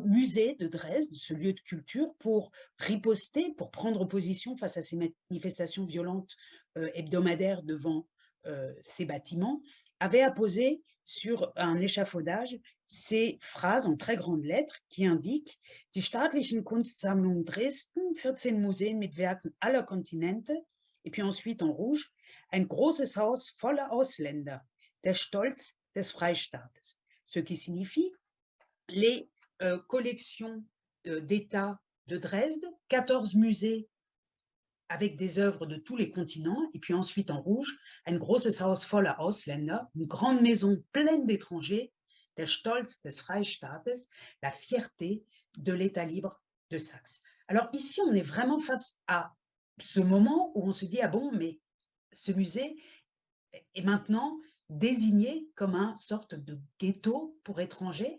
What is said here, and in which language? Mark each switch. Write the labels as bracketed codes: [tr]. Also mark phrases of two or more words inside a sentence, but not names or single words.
[fr] musée de Dresde, ce lieu de culture, pour riposter, pour prendre position face à ces manifestations violentes hebdomadaires devant ces bâtiments, avait apposé sur un échafaudage ces phrases en très grandes lettres qui indiquent: [de] Die staatlichen Kunstsammlung Dresden, 14 Museen mit Werken aller Kontinente, [fr] et puis ensuite en rouge: [de] Ein großes Haus voller Ausländer, der Stolz des Freistaates. [fr] Ce qui signifie les collections d'État de Dresde, 14 musées avec des œuvres de tous les continents, et puis ensuite en rouge, [de] ein großes Haus voller Ausländer, [fr] une grande maison pleine d'étrangers, [de] der Stolz des Freistaates, [fr] la fierté de l'État libre de Saxe. Alors ici, on est vraiment face à ce moment où on se dit: ah bon, mais ce musée est maintenant désigné comme un sorte de ghetto pour étrangers.